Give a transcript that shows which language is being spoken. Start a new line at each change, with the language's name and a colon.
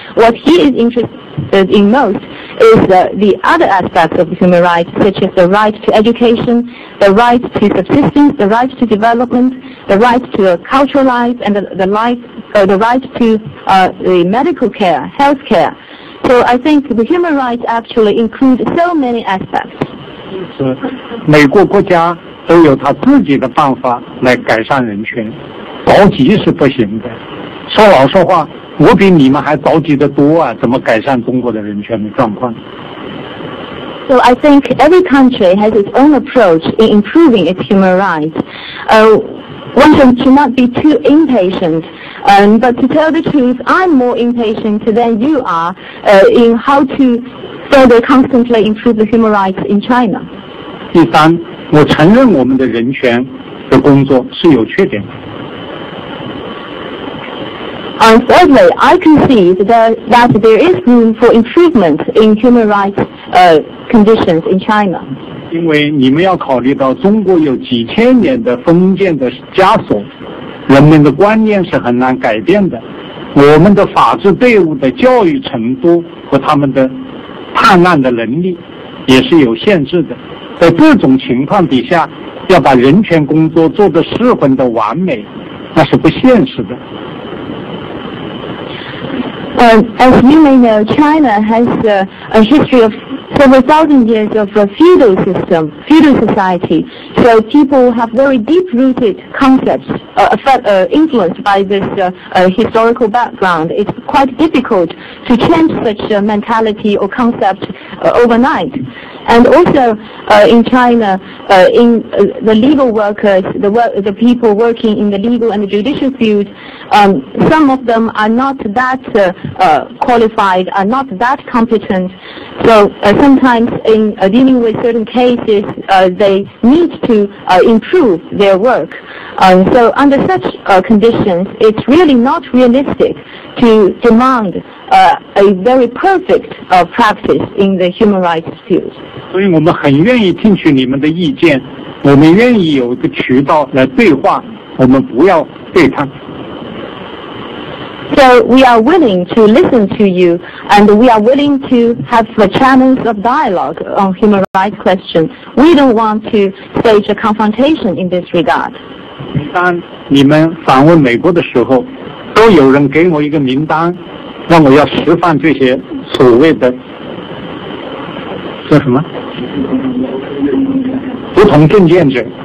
English: What he is interested in most is the other aspects of human rights, such as the right to education, the right to subsistence, the right to development, the right to a cultural life, and the right to the medical care, health care. So I think the human rights actually include so many aspects.
Chinese: 是，美国国家都有他自己的办法来改善人权，着急是不行的。说老实话，我比你们还着急得多啊！怎么改善中国的人权的状况？
English: So I think every country has its own approach in improving its human rights. One should not be too impatient, but to tell the truth, I'm more impatient than you are in how to further constantly improve the human rights in China.
Chinese: 第三，我承认我们的人权的工作是有缺点的。
English: Thirdly, I concede that there is room for improvement in human rights conditions in China.
Chinese: 因为你们要考虑到中国有几千年的封建的枷锁，人们的观念是很难改变的。我们的法治队伍的教育程度和他们的判案的能力也是有限制的。在这种情况底下，要把人权工作做得十分的完美，那是不现实的。
English: As you may know, China has a history of several thousand years of a feudal system, feudal society. So people have very deep-rooted concepts influenced by this historical background. It's quite difficult to change such a mentality or concept overnight. And also in China, in the legal workers, the people working in the legal and the judicial field, some of them are not that qualified, are not that competent. So sometimes in dealing with certain cases, they need to improve their work. So under such conditions, it's really not realistic to demand a very perfect practice in the human rights field.
Chinese: 所以我们很愿意听取你们的意见，我们愿意有一个渠道来对话，我们不要对抗。
English: So we are willing to listen to you, and we are willing to have channels of dialogue on human rights questions. We don't want to stage a confrontation in this regard.
Chinese: 当你们访问美国的时候，都有人给我一个名单，让我要释放这些所谓的叫什么不同政见者。